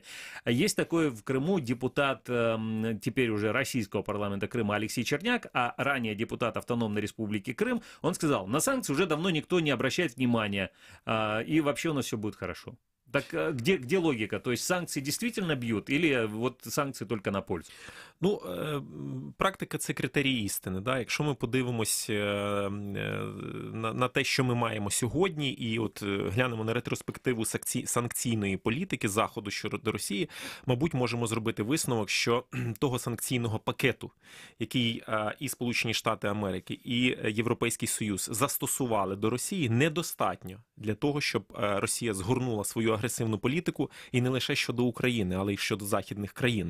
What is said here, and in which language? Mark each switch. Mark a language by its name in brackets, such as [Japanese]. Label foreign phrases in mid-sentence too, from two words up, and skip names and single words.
[Russian] Есть такой в Крыму депутат, теперь уже российского парламента Крыма Алексей Черняк, а ранее депутат Автономной Республики Крым, он сказал, на санкции уже давно никто не обращает внимания, и вообще у нас все будет хорошо. Так где логика? То есть санкции действительно бьют, или вот санкции только на пользу? [Ukrainian] Ну, практика – це критерій істини. [Russian] Да? [Ukrainian] Якщо ми подивимось на те, що ми маємо сьогодні, і от глянемо на ретроспективу санкційної політики Заходу щодо Росії, мабуть, можемо зробити висновок, що того санкційного пакету, який і Сполучені Штати Америки, і Європейський Союз застосували до Росії, недостатньо для того, щоб Росія згорнула свою агресивну політику, і не лише щодо України, але й щодо західних країн.